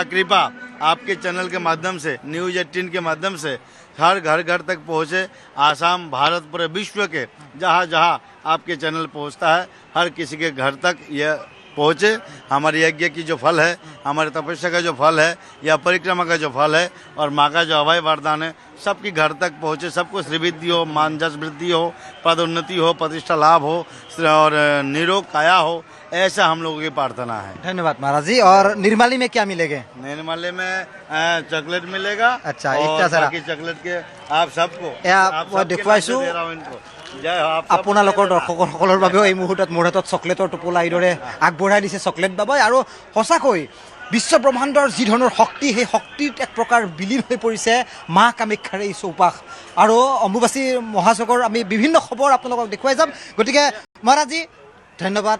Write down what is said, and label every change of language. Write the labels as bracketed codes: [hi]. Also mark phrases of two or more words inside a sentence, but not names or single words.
[hi] कृपा आपके चैनल के माध्यम से न्यूज 18 के माध्यम से हर घर घर तक पहुँचे आसाम भारत पूरे विश्व के जहाँ जहाँ आपके चैनल पहुँचता है हर किसी के घर तक यह पहुँचे हमारे यज्ञ की जो फल है हमारे तपस्या का जो फल है या परिक्रमा का जो फल है और माँ का जो अभय वरदान है सबके घर तक पहुँचे सबको श्रीवृद्धि हो मानजस वृद्धि हो पदोन्नति हो प्रतिष्ठा लाभ हो और निरोग काया हो ऐसा हम लोगों की प्रार्थना है धन्यवाद महाराज जी और निर्मली में क्या मिलेगा निर्मली में चॉकलेट मिलेगा अच्छा बाकी चॉकलेट के आप सबको [as] देखुवाइছো আপোনালোকৰ দৰ্শকসকলৰ বাবেও এই মুহূৰ্তত মোৰ হাতত চকলেটৰ টোপোলা এইদৰে আগবঢ়াই দিছে চকলেট বাবাই আৰু সঁচাকৈ বিশ্ব ব্ৰহ্মাণ্ডৰ যি ধৰণৰ শক্তি সেই শক্তিত এক প্ৰকাৰ বিলীন হৈ পৰিছে মা কামাখ্যাৰ এই চৌপাশ আৰু অম্বুবাচী মহাযজ্ঞৰ আমি বিভিন্ন খবৰ আপোনালোকক দেখুৱাই যাম গতিকে মহাৰাজজি ধন্যবাদ